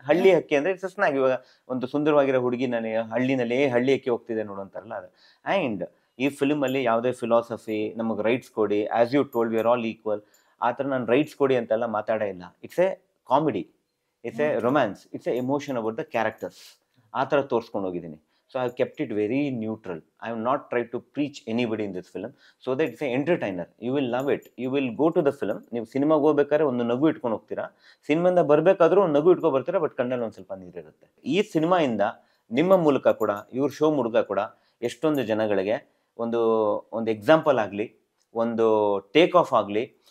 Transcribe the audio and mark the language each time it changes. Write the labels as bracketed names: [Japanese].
[Kannada] ಹಳ್ಳಿ ಹಕ್ಕಿ ಅಂದರೆ ಇಟ್ಸ್ ಸ್ನಾಗ್. ಇವಾಗ ಒಂದು ಸುಂದರವಾಗಿರೋ ಹುಡುಗಿ ನನಗೆ ಹಳ್ಳಿನಲ್ಲಿ ಹಳ್ಳಿ ಹಕ್ಕಿ ಹೋಗ್ತಿದೆ ನೋಡೋಂತಾರಲ್ಲ ಅದು. ಆ್ಯಂಡ್ ಈ ಫಿಲ್ಮಲ್ಲಿ ಯಾವುದೇ ಫಿಲಾಸಫಿ, ನಮಗೆ ರೈಟ್ಸ್ ಕೊಡಿ, [English] as you told we are all equal, [Kannada] ಆ ಥರ ನಾನು ರೈಟ್ಸ್ ಕೊಡಿ ಅಂತೆಲ್ಲ ಮಾತಾಡೇ ಇಲ್ಲ. [English] It's a comedy, it's a romance, it's a emotion about the characters. [Kannada] ಆ ಥರ ತೋರಿಸ್ಕೊಂಡು ಹೋಗಿದ್ದೀನಿ. [English] So I have kept it very neutral. I have not tried to preach anybody in this film, so that it's an entertainer. You will love it. You will go to the film. [Kannada] ನೀವು ಸಿನಿಮಾಗೆ ಹೋಗ್ಬೇಕಾದ್ರೆ ಒಂದು ನಗು ಇಟ್ಕೊಂಡು ಹೋಗ್ತೀರಾ, ಸಿನಿಮಾಯಿಂದ ಬರಬೇಕಾದ್ರೂ ಒಂದು ನಗು ಇಟ್ಕೊಂಡು ಬರ್ತೀರಾ, ಬಟ್ ಕಣ್ಣಲ್ಲಿ ಒಂದು ಸ್ವಲ್ಪ ನೀರಿರುತ್ತೆ. ಈ ಸಿನಿಮಾಯಿಂದ ನಿಮ್ಮ ಮೂಲಕ ಕೂಡ, ಇವ್ರ ಶೋ ಮೂಲಕ ಕೂಡ ಎಷ್ಟೊಂದು ಜನಗಳಿಗೆ ಒಂದು ಎಕ್ಸಾಂಪಲ್ ಆಗಲಿ, ಒಂದು ಟೇಕ್ ಆಫ್ ಆಗಲಿ.